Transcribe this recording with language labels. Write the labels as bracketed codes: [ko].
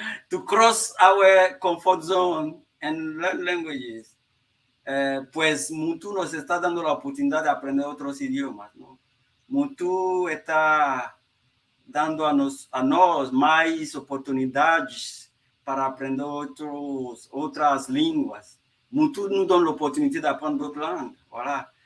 [en] To cross our comfort zone and learn languages. [es] Pues Muntú nos está dando la oportunidad de aprender otros idiomas, ¿no? [pt] Muntú está dando a nós mais oportunidades para aprender outras línguas. [fr] Muntú nous donne l'opportunité d'apprendre d'autres langues, voilà.